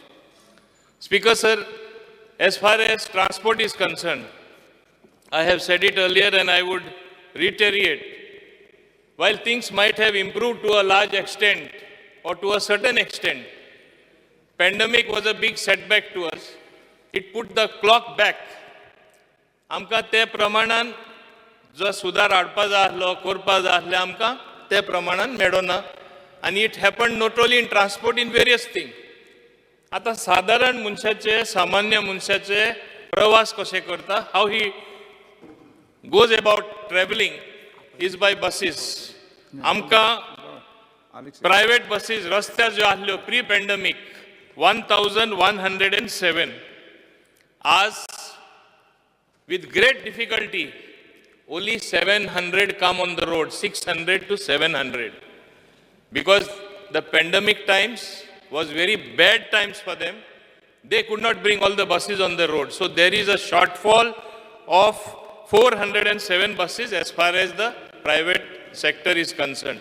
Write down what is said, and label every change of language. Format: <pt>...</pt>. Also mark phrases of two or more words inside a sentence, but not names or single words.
<en>Speaker sir, as far as transport is concerned, I have said it earlier and I would reiterate. While things might have improved to a large extent or to a certain extent, pandemic was a big setback to us. It put the clock back.</en> <kok>आमकां ते प्रमाणान जो सुदार हाडपा जाय आसलो, करपा जाय आसलें आमकां ते प्रमाणान मेळ्ळो ना.</kok> <en>आनी it happened not only in transport, in various thing.</en> <kok>आता साधारण मनशाचे, सामान्य मनशाचे प्रवास कशे करता, हाव</kok> <en>he goes about traveling is by buses.</en> <kok>आमकां</kok> <en>private buses</en> <kok>रस्त्यार ज्यो आसल्यो</kok> <en>pre pandemic</en> <kok>1107.</kok> <en>आज with great difficulty only 700 come on the road, 600 to 700, because the pandemic times was very bad times for them. They could not bring all the buses on the road. So there is a shortfall of 407 buses as far as the private sector is concerned.</en>